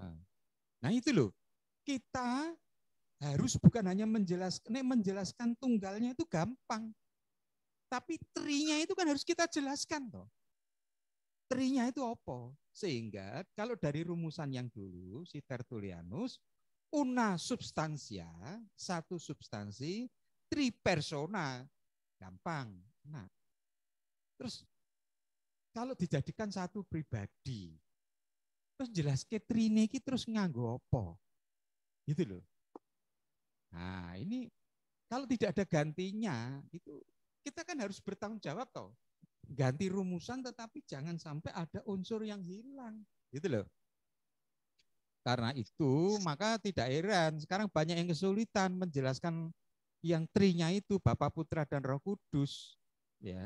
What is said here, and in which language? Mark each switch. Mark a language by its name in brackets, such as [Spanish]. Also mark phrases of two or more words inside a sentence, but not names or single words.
[Indonesian] Nah itu loh, kita harus bukan hanya menjelaskan tunggalnya itu gampang. Tapi trinya itu kan harus kita jelaskan toh. Trinya itu apa? Sehingga kalau dari rumusan yang dulu, si Tertullianus, [Latin] una substantia, [Indonesian] satu substansi, [Latin] tri persona, [Indonesian] gampang. Nah, terus kalau dijadikan satu pribadi, terus jelas ke [Javanese] trine iki terus nganggo apa? [Indonesian] Gitu loh. Nah, ini kalau tidak ada gantinya, itu kita kan harus bertanggung jawab toh. Ganti rumusan tetapi jangan sampai ada unsur yang hilang, gitu loh. Karena itu maka tidak heran sekarang banyak yang kesulitan menjelaskan yang trinya itu Bapa, Putra dan Roh Kudus, ya.